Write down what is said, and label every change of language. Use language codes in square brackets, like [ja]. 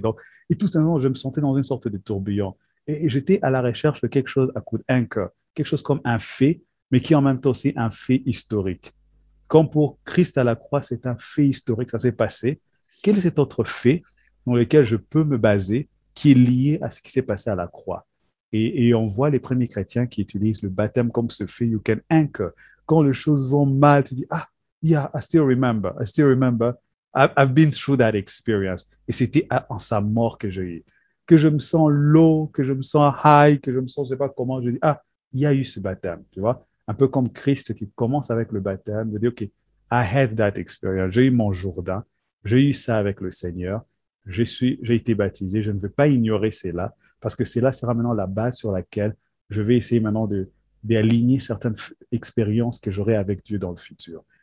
[fr] Donc, et tout simplement, je me sentais dans une sorte de tourbillon. Et j'étais à la recherche de quelque chose à coup d'un cœur, quelque chose comme un fait, mais qui en même temps aussi un fait historique. Comme pour Christ à la croix, c'est un fait historique, ça s'est passé. Quel est cet autre fait dans lequel je peux me baser qui est lié à ce qui s'est passé à la croix? Et on voit les premiers chrétiens qui utilisent le baptême comme ce fait, [en] you can anchor. [fr] Quand les choses vont mal, tu dis, ah, [en] yeah, I still remember, I've been through that experience. [fr] Et c'était en sa mort que j'ai eu. Que je me sens low, que je me sens high, que je me sens, je ne sais pas comment, je dis, ah, il y a eu ce baptême, tu vois? Un peu comme Christ qui commence avec le baptême, de dire, [en] OK, I had that experience, [fr] j'ai eu mon Jourdain, j'ai eu ça avec le Seigneur, j'ai été baptisé, je ne veux pas ignorer cela, parce que cela sera maintenant la base sur laquelle je vais essayer maintenant d'aligner certaines expériences que j'aurai avec Dieu dans le futur.